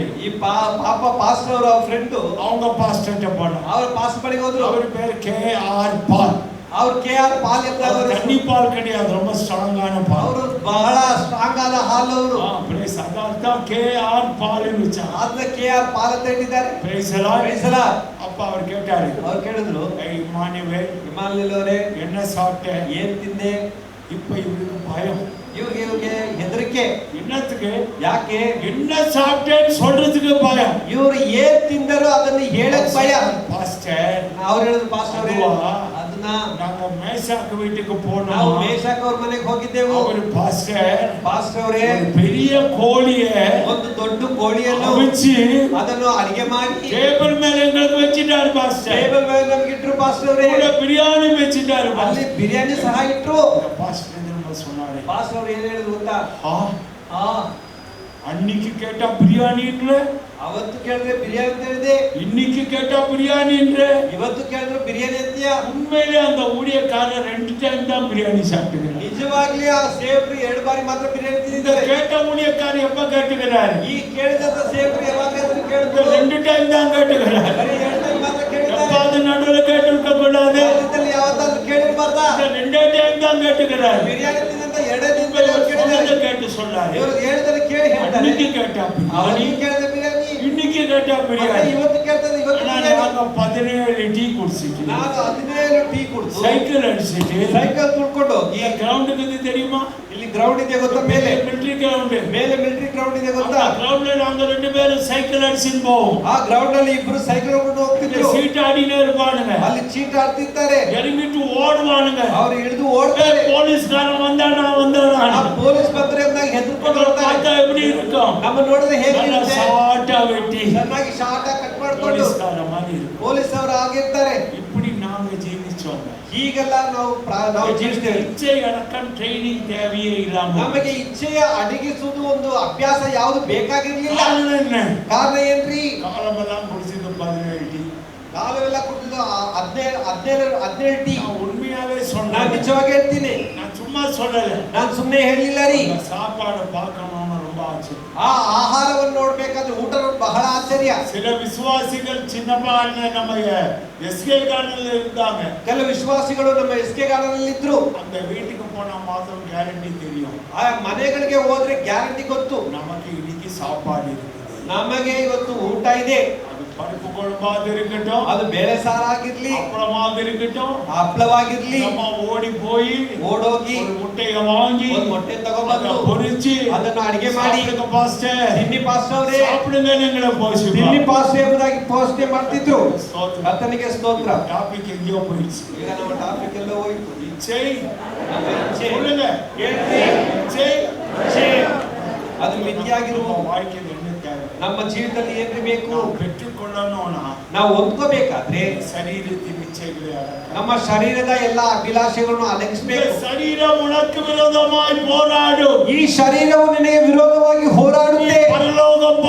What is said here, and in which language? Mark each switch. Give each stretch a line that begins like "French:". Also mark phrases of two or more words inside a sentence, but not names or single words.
Kannada: ಈ ಪಾಪ ಪಾಸ್ಟರ್ ಅವರು ಅವ್ರ ಫ್ರೆಂಡ್
Tamil: அவங்க பாஸ்டர்ட்ட போனோம்.
Kannada: ಅವ್ರ ಪಾಸ್ ಬಳಿಗೆ ಹೋದ್ರು.
Tamil: அவர் பேர் KR பால்.
Kannada: ಅವ್ರು KR ಪಾಲ್ ಅಂತ
Tamil: தண்ணி பால் கிடையாது, ரொம்ப ஸ்ட்ராங்கான பால்.
Kannada: ಅವರು ಬಹಳ ಸ್ಟ್ರಾಂಗ್ ಆದ ಹಾಲು ಅವರು.
Tamil: பிரைஸ் அதான் KR பால்னு வச்சா.
Kannada: ಅದನ್ನ KR ಪಾಲ್ ಅಂತ ಇಟ್ಟಿದ್ದಾರೆ.
Tamil: பிரைஸ் எல்லாம்
English: Praise the Lord.
Tamil: அப்ப அவர் கேட்டாரு,
Kannada: ಅವ್ರು ಕೇಳಿದ್ರು,
Tamil: இமானுவே
Kannada: ಇಮಾನುಯೇಲ್ ಅವರೇ
Tamil: என்ன சாப்பிட்ட?
Kannada: ಏನ್ ತಿಂದೆ?
Tamil: இப்ப இவருக்கு பயம்.
Kannada: ಇವ್ರಿಗೆ ಹೆದರಿಕೆ.
Tamil: என்னத்துக்கு?
Kannada: ಯಾಕೆ?
Tamil: என்ன சாப்பிட்டேன்னு சொல்றதுக்கு பயம்.
Kannada: ಇವ್ರು ಏನ್ ತಿಂದರೋ ಅದನ್ನ ಹೇಳಕ್ ಭಯ.
Tamil: பாஸ்டர்,
Kannada: ಅವ್ರು ಹೇಳಿದ್ರು, ಪಾಸ್ಟರ್ ಅವರೇ
Tamil: அதுவா?
Kannada: ಅದನ್ನ
Tamil: நாங்க மேஷாக்கு வீட்டுக்கு
Kannada: ನಾವು
Tamil: போனோம்.
Kannada: ಮೇಷಕ್ ಅವ್ರ ಮನೆಗೆ ಹೋಗಿದ್ದೆವು.
Tamil: அவர் பாஸ்டர்
Kannada: ಪಾಸ್ಟರ್ ಅವರೇ
Tamil: ஒரு பெரிய கோழிய
Kannada: ಒಂದು ದೊಡ್ಡ ಕೋಳಿಯನ್ನು
Tamil: அவிச்சு
Kannada: ಅದನ್ನು ಅಡಿಗೆ ಮಾಡಿ
Tamil: டேபிள் மேல எங்களுக்கு வச்சிட்டாரு பாஸ்டர்.
Kannada: ಟೇಬಲ್ ಮೇಲೆ ನಮ್ಗೆ ಇಟ್ರು ಪಾಸ್ಟರ್ ಅವರೇ.
Tamil: கூட பிரியாணி வச்சிட்டாரு
Kannada: ಅಲ್ಲಿ
Tamil: பாஸ்டர்.
Kannada: ಬಿರಿಯಾನಿ ಸಹ ಇಟ್ರು.
Tamil: பாஸ்டர் நம்ம சொன்னாரு,
Kannada: ಪಾಸ್ಟರ್ ಅವರು ಏನ್ ಹೇಳಿದ್ರು ಗೊತ್ತಾ?
Tamil: ஆ அன்னைக்கு கேட்டா பிரியாணின்ற,
Kannada: ಅವತ್ತು ಕೇಳಿದ್ರೆ ಬಿರಿಯಾನಿ ಅಂತ ಹೇಳಿದೆ,
Tamil: இன்னைக்கு கேட்டா பிரியாணின்ற.
Kannada: ಇವತ್ತು ಕೇಳಿದ್ರೆ ಬಿರಿಯಾನಿ ಅಂತೀಯ.
Tamil: உண்மையிலே அந்த ஊழியக்காரர் 2 டைம் தான் பிரியாணி சாப்பிட்டுக்கிறார்.
Kannada: ನಿಜವಾಗ್ಲಿ ಆ ಸೇವ್ರು 2 ಬಾರಿ ಮಾತ್ರ ಬಿರಿಯಾನಿ
Tamil: இந்த
Kannada: ತಿಂದಿದ್ದಾರೆ.
Tamil: கேட்ட ஊழியக்காரர் எப்ப கேட்டுக்கிறாரு?
Kannada: ಈ ಕೇಳಿದಂತ ಸೇವ್ರು ಯಾವಾಗಾದ್ರೂ
Tamil: இந்த
Kannada: ಕೇಳಿದ್ರು
Tamil: 2 டைம் தான் கேட்டுக்கிறாரு.
Kannada: ಬರೀ 2 ಟೈಮ್ ಮಾತ್ರ ಕೇಳಿದ್ದಾರೆ.
Tamil: எப்பாவது நடுவுல கேட்டுக்க கூடாது.
Kannada: ಜೀವಿತದಲ್ಲಿ ಯಾವತ್ತಾದ್ರೂ ಕೇಳಿರ್ಬಾರ್ದಾ?
Tamil: இந்த 2 டைம் தான் கேட்டுக்கிறாரு.
Kannada: ಬಿರಿಯಾನಿ ತಿಂದಂತ 2 ದಿನದಲ್ಲಿ ಅವ್ರು ಕೇಳಿದ್ದಾರೆ.
Tamil: சொன்னதை கேட்டு சொல்லாரு.
Kannada: ಇವರು ಹೇಳಿದ್ರೆ ಕೇಳಿ ಹೇಳ್ತಾರೆ.
Tamil: அன்னைக்கு கேட்டா பிரியாணி,
Kannada: ಅವತ್ತು ಕೇಳಿದ ಬಿರಿಯಾನಿ,
Tamil: இன்னைக்கு கேட்டா
Kannada: ಮತ್ತೆ
Tamil: பிரியாணி.
Kannada: ಇವತ್ತು ಕೇಳ್ತಾರೆ ಇವತ್ತು
Tamil: ஆனா
Kannada: ಬಿರಿಯಾನಿ.
Tamil: நாங்க 17 டீ குடிச்சிட்டு,
Kannada: ನಾನು 17 ಟೀ ಕುಡಿದು
Tamil: சைக்கிள் அடிச்சிட்டு,
Kannada: ಸೈಕಲ್ ತುಳ್ಕೊಂಡು ಈ ಗ್ರೌಂಡ್ ಇದೆ தெரியுமா? ಇಲ್ಲಿ ಗ್ರೌಂಡ್ ಇದೆ ಗೊತ್ತಾ? ಮೇಲೆ ಮಿಲಿಟರಿ ಗ್ರೌಂಡ್. ಮೇಲೆ ಮಿಲಿಟರಿ ಗ್ರೌಂಡ್ ಇದೆ
Tamil: அந்த
Kannada: ಗೊತ್ತಾ?
Tamil: கிரவுண்ட்ல நாங்க 2 பேரும் சைக்கிள் அடிச்சிட்டு போவோம்.
Kannada: ಆ ಗ್ರೌಂಡ್ ಅಲ್ಲಿ ಇಬ್ರು ಸೈಕಲ್ ಹೋಗ್ಕೊಂಡು ಹೋಗ್ತಿದ್ರು.
Tamil: சீட் ஆடினே இருப்பானுங்க,
Kannada: ಅಲ್ಲಿ ಚೀಟ್ ಆಡ್ತಿರ್ತಾರೆ.
Tamil: இறங்கிட்டு ஓடுவானுங்க.
Kannada: ಅವ್ರು ಇಳಿದು ಓಡ್ತಾರೆ.
Tamil: போலீஸ்காரன் வந்தானா வந்தானா
Kannada: ಆ ಪೊಲೀಸ್ ಬಂದ್ರೆ ಅಂದಾಗ ಹೆದರ್ಕೊಂಡು ಓಡ್ತಾರೆ.
Tamil: பார்த்தா எப்படி இருக்கும்?
Kannada: ನಮ್ಮ ನೋಡಿದ್ರೆ
Tamil: நல்லா
Kannada: ಹೇಗಿರುತ್ತೆ?
Tamil: சாட்டா வெட்டி
Kannada: ಚೆನ್ನಾಗಿ ಶಾರ್ಟ್ ಆಗಿ ಕಟ್ ಮಾಡ್ಕೊಂಡು
Tamil: போலீஸ்கார மாதிரி இருக்கும்.
Kannada: ಪೊಲೀಸ್ ಅವರು ಆಗಿರ್ತಾರೆ.
Tamil: இப்படி நாங்க ஜீவிச்சோம்.
Kannada: ಹೀಗೆಲ್ಲ ನಾವು ಜೀವಿಸ್ತೇವೆ.
Tamil: இச்சை அடக்கம் ட்ரைனிங் தேவையே இல்லாம
Kannada: ನಮಗೆ ಇಚ್ಛೆಯ ಅಡಗಿಸುವುದು ಒಂದು ಅಭ್ಯಾಸ ಯಾವುದು ಬೇಕಾಗಿರ್ಲಿಲ್ಲ.
Tamil: காரணம் என்ன?
Kannada: ಕಾರಣ ಏನ್ರಿ?
Tamil: காலமெல்லாம் குடிச்சது 17 டீ.
Kannada: ಕಾಲವೆಲ್ಲ ಕುಡಿದು 17 ಟೀ.
Tamil: நான் உண்மையாவே
Kannada: ನಾನು
Tamil: சொன்னேன்,
Kannada: ನಿಜವಾಗಿ ಹೇಳ್ತೀನಿ,
Tamil: நான் சும்மா சொல்லல.
Kannada: ನಾನು ಸುಮ್ಮನೆ ಹೇಳಿಲ್ಲ ರೀ.
Tamil: அந்த சாப்பாடு பார்க்கணும்னு ரொம்ப ஆச்சு.
Kannada: ಆ ಆಹಾರವನ್ನು ನೋಡ್ಬೇಕಾದ್ರೆ ಊಟ ನೋಡಿ ಬಹಳ ಆಶ್ಚರ್ಯ.
Tamil: சில விசுவாசிகள் சின்னப்பா அண்ணன் நம்ம எஸ்கே கார்டன்ல இருந்தாங்க.
Kannada: ಕೆಲವು ವಿಶ್ವಾಸಿಗಳು ನಮ್ಮ SK ಗಾರ್ಡನ್ ಇದ್ರು.
Tamil: அந்த வீட்டுக்கு போனா மாத்திரம் கேரண்டி தெரியும்,
Kannada: ಆ ಮನೆಗಳಿಗೆ ಹೋದ್ರೆ ಗ್ಯಾರಂಟಿ ಗೊತ್ತು,
Tamil: நமக்கு இன்னைக்கு சாப்பாடு இருக்குது.
Kannada: ನಮಗೆ ಇವತ್ತು ಊಟ ಇದೆ.
Tamil: அது பருப்பு குழம்பாது இருக்கட்டும்,
Kannada: ಅದು ಬೇಳೆ ಸಾರು ಆಗಿರ್ಲಿ,
Tamil: அப்புறமாவது இருக்கட்டும்,
Kannada: ಹಪ್ಪಳವಾಗಿರ್ಲಿ,
Tamil: நம்ம ஓடி போய்
Kannada: ಓಡೋಗಿ
Tamil: ஒரு முட்டையை வாங்கி
Kannada: ಒಂದು ಮೊಟ್ಟೆ
Tamil: அதை
Kannada: ತಗೊಂಡ್ಬಂದು
Tamil: பொரிச்சு
Kannada: ಅದನ್ನು ಅಡಿಗೆ ಮಾಡಿ
Tamil: சாப்பிடுங்க பாஸ்டர்,
Kannada: ತಿನ್ನಿ ಪಾಸ್ಟರ್ ಅವರೇ,
Tamil: சாப்பிடுங்க எங்களை போஷிப்பா.
Kannada: ತಿನ್ನಿ ಪಾಸ್ಟರ್ ಎಂಬುದಾಗಿ ಪೋಷಣೆ ಮಾಡ್ತಿದ್ರು.
Tamil: ஸ்தோத்திரம்.
Kannada: ಕರ್ತನಿಗೆ ಸ್ತೋತ್ರ.
Tamil: டாபிக் எங்கேயோ போயிடுச்சு.
Kannada: ಈಗ ನಮ್ಮ ಟಾಪಿಕ್ ಎಲ್ಲ ಹೋಯ್ತು.
Tamil: இச்சை,
Kannada: ನಮ್ಮ ಇಚ್ಛೆ
Tamil: சொல்லுங்க,
Kannada: ಹೇಳ್ರಿ,
Tamil: இச்சை
Kannada: ಇಚ್ಛೆ ಅದು ಮಿತಿಯಾಗಿರುವ
Tamil: நம்ம வாழ்க்கையில் என்ன தேவை?
Kannada: ನಮ್ಮ ಜೀವಿತದಲ್ಲಿ ಏನ್ರಿ ಬೇಕು?
Tamil: ನಾವು பெற்றுக்கொள்ளணும்னா
Kannada: ನಾವು ಹೊಂದ್ಕೋಬೇಕಾದ್ರೆ
Tamil: சரீரத்தின் இச்சைகளை அடக்க.
Kannada: ನಮ್ಮ ಶರೀರದ ಎಲ್ಲ ಅಭಿಲಾಷೆಗಳನ್ನು
Tamil: இந்த
Kannada: ಅಡಗಿಸಬೇಕು.
Tamil: சரீரம் உனக்கு விரோதமாய் போராடும்.
Kannada: ಈ ಶರೀರವು ನಿನಗೆ ವಿರೋಧವಾಗಿ ಹೋರಾಡುತ್ತೆ.
Tamil: பரலோக